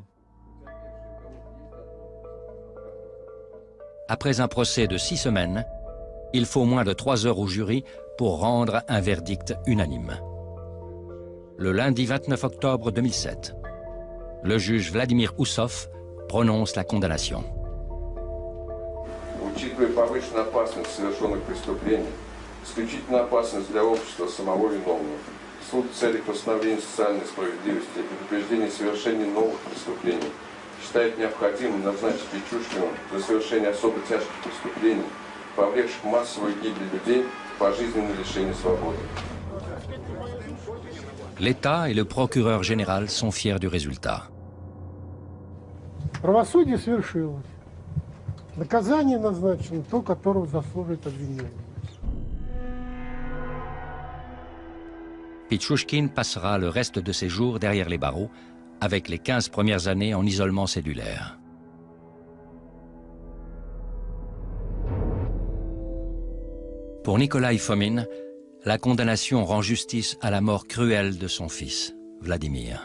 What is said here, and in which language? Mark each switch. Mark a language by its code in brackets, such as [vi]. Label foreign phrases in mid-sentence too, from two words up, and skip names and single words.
[fr] Après un procès de 6 semaines, il faut moins de 3 heures au jury pour rendre un verdict unanime. Le lundi 29 octobre 2007, le juge Vladimir Oussov prononce la condamnation. [ru] Учитывая повышенную опасность совершенных преступлений, исключительную опасность для общества самого виновного, суд в целях восстановления социальной справедливости и предупреждения совершения новых преступлений считает необходимым назначить Пичушкину за совершение особо тяжких преступлений, повлекших массовую гибель людей, пожизненное лишение свободы. [fr] L'État et le procureur général sont fiers du résultat. [ru] Правосудие свершилось. Наказание назначено, то, которого заслуживает обвиняемый. [fr] Pichushkin passera le reste de ses jours derrière les barreaux, avec les 15 premières années en isolement cellulaire. Pour Nikolai Fomin, la condamnation rend justice à la mort cruelle de son fils, Vladimir.